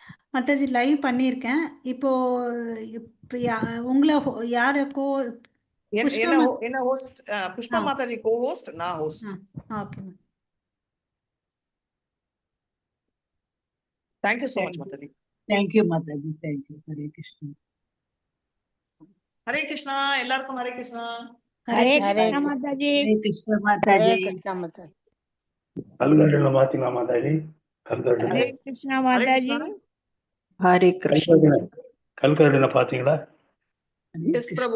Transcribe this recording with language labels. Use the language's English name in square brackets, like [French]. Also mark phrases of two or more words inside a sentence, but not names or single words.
[Tamil] மாதாஜி லைவ் பண்ணியிருக்கேன். இப்போ இப்போ உங்களை யாருக்கோ புஷ்பா என்ன என்ன ஹோஸ்ட்? புஷ்பா ஆ மாதாஜி [English] co host, [Tamil] நான் ஆ [English] ஹோஸ்ட். ஓகே. thank you so much Thank you. மாதாஜி. Thank you, Mataji. Thank you. Hare Krishna. [Tamil] ஹரே கிருஷ்ணா. எல்லாருக்கும் ஹரே கிருஷ்ணா. ஹரே ஹரே கிருஷ்ணா. மாதாஜி. Hare Krishna, ஹரே Mataji. கிருஷ்ணா மாதாஜி. கல்கண்டில் பார்த்தீங்களா மாதாஜி? கல்கண்டில் ஹரே கிருஷ்ணா ஹரே மாதாஜி. கிருஷ்ணா. ஹரே கிருஷ்ணா. கல்கண்டில் பார்த்தீங்களா? Hare எஸ் பிரபு,